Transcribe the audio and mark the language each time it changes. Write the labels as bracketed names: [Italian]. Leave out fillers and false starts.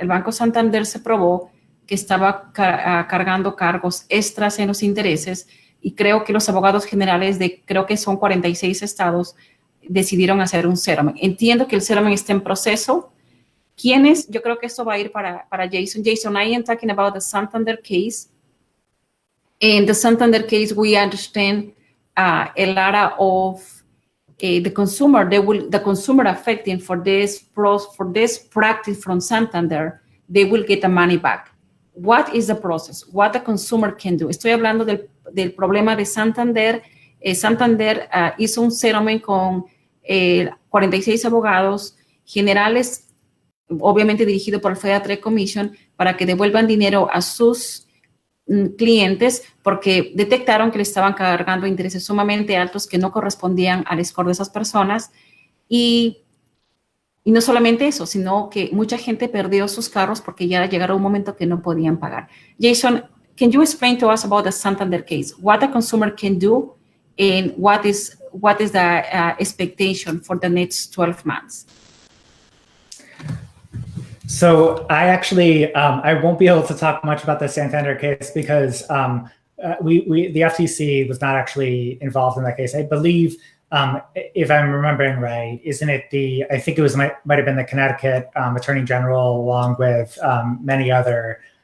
[Spanish] El Banco Santander se probó que estaba cargando cargos extras en los intereses, y creo que los abogados generales creo que son 46 estados, decidieron hacer un settlement. Entiendo que el settlement está en proceso. ¿Quiénes? Yo creo que esto va a ir para Jason. [English] Jason, I am talking about the Santander case. In the Santander case, we understand a lot of the consumer, the consumer affecting for this practice from Santander, they will get the money back. What is the process? What the consumer can do? [Spanish] Estoy hablando del problema de Santander. Santander hizo un settlement con 46 abogados generales, obviamente dirigido por el Federal Trade Commission, para que devuelvan dinero a sus clientes, porque detectaron que le estaban cargando intereses sumamente altos que no correspondían al score de esas personas. Y no solamente eso, sino que mucha gente perdió sus carros porque ya llegaron un momento que no podían pagar. [English] Jason, can you explain to us about the Santander case? What the consumer can do, and what is the expectation for the next 12 months? So I actually, I won't be able to talk much about the Santander case because the FTC was not actually involved in that case. I believe, if I'm remembering right, isn't it I think it was might have been the Connecticut Attorney General, along with many other.